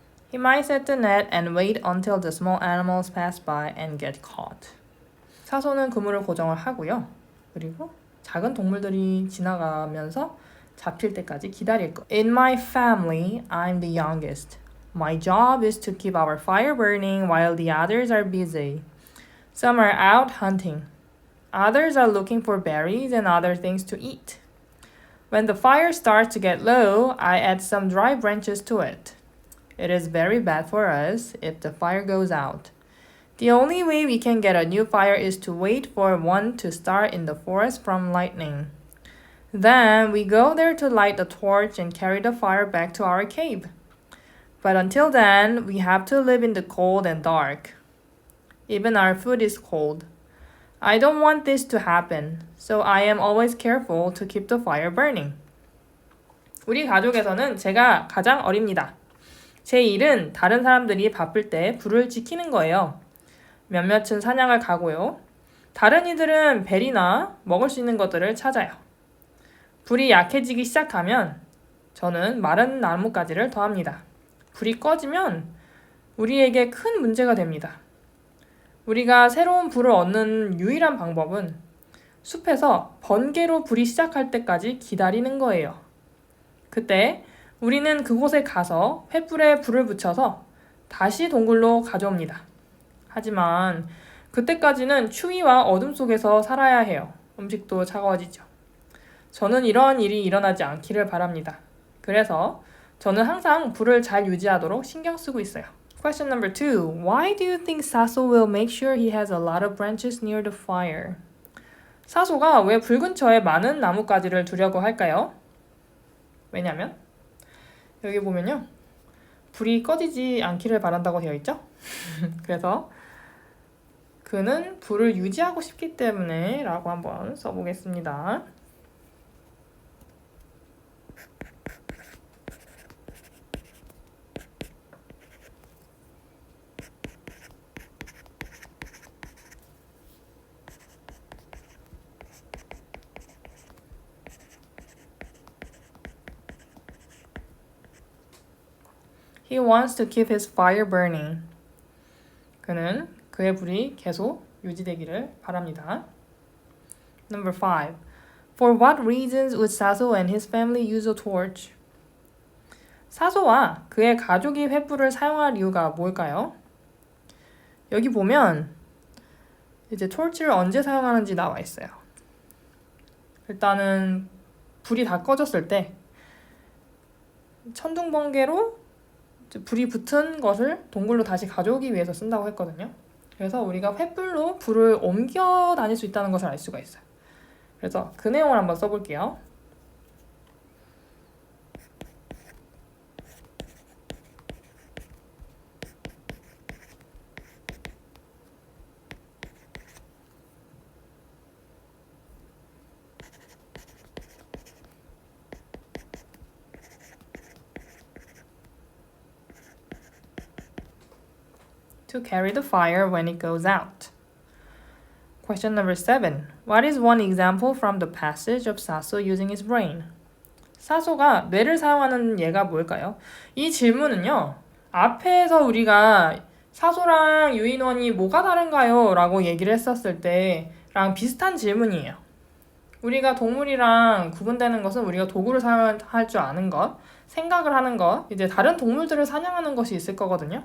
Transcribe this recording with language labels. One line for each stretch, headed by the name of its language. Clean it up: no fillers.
English: He might set the net and wait until the small animals pass by and get caught.
Korean: 사소는 그물을 고정을 하고요. 그리고 작은 동물들이 지나가면서 잡힐 때까지 기다릴 거.
English: In my family, I'm the youngest. My job is to keep our fire burning while the others are busy. Some are out hunting. Others are looking for berries and other things to eat. When the fire starts to get low, I add some dry branches to it. It is very bad for us if the fire goes out. The only way we can get a new fire is to wait for one to start in the forest from lightning. Then we go there to light the torch and carry the fire back to our cave. But until then, we have to live in the cold and dark. Even our food is cold. I don't want this to happen, so I am always careful to keep the fire burning.
Korean: 우리 가족에서는 제가 가장 어립니다. 제 일은 다른 사람들이 바쁠 때 불을 지키는 거예요. 몇몇은 사냥을 가고요. 다른 이들은 벨이나 먹을 수 있는 것들을 찾아요. 불이 약해지기 시작하면 저는 마른 나뭇가지를 더합니다. 불이 꺼지면 우리에게 큰 문제가 됩니다. 우리가 새로운 불을 얻는 유일한 방법은 숲에서 번개로 불이 시작할 때까지 기다리는 거예요. 그때 우리는 그곳에 가서 횃불에 불을 붙여서 다시 동굴로 가져옵니다. 하지만 그때까지는 추위와 어둠 속에서 살아야 해요. 음식도 차가워지죠. 저는 이런 일이 일어나지 않기를 바랍니다. 그래서 저는 항상 불을 잘 유지하도록 신경 쓰고 있어요.
English: Question number 2. Why do you think Sasso will make sure he has a lot of branches near the fire?
Korean: 사소가 왜 불 근처에 많은 나뭇가지를 두려고 할까요? 왜냐면 여기 보면요. 불이 꺼지지 않기를 바란다고 되어 있죠? 그래서 그는 불을 유지하고 싶기 때문에 라고 한번 써보겠습니다.
English: He wants to keep his fire burning.
Korean: 그는 그의 불이 계속 유지되기를 바랍니다.
English: Number 5. For what reasons would Saso and his family use a torch?
Korean: 사소와 그의 가족이 횃불을 사용할 이유가 뭘까요? 여기 보면 이제 토치를 언제 사용하는지 나와 있어요. 일단은 불이 다 꺼졌을 때 천둥번개로 불이 붙은 것을 동굴로 다시 가져오기 위해서 쓴다고 했거든요. 그래서 우리가 횃불로 불을 옮겨 다닐 수 있다는 것을 알 수가 있어요. 그래서 그 내용을 한번 써볼게요.
English: To carry the fire when it goes out. Question number 7. What is one example from the passage of Saso using his brain?
Korean: 사소가 뇌를 사용하는 예가 뭘까요? 이 질문은요. 앞에서 우리가 사소랑 유인원이 뭐가 다른가요? 라고 얘기를 했었을 때랑 비슷한 질문이에요. 우리가 동물이랑 구분되는 것은 우리가 도구를 사용할 줄 아는 것, 생각을 하는 것, 이제 다른 동물들을 사냥하는 것이 있을 거거든요.